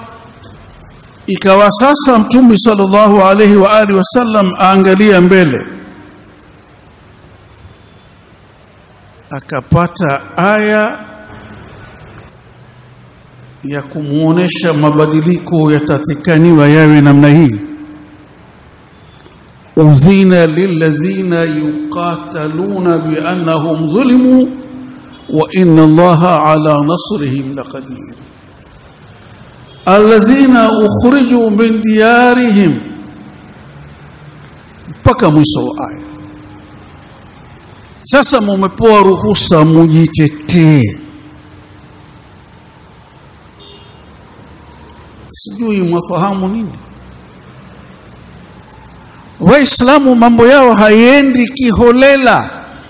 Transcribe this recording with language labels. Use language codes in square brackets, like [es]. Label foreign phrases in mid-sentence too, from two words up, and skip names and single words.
[sw] Ikawa sasa Mtume [ar] صلى الله عليه وآله وسلم [sw] aangalia mbele, akapata aya ya kumuonesha mabadiliko yatatikaniwa yawe namna hii. [ar] أذن للذين يقاتلون بأنهم ظلموا وإن الله على نصرهم لقدير. الذين أخرجوا من ديارهم, [sw] mpaka mwisho wa aya. Sasa mumepewa ruhusa mujitetee. Sijui mwafahamu nini? Waislamu mambo yao haiendi kiholela.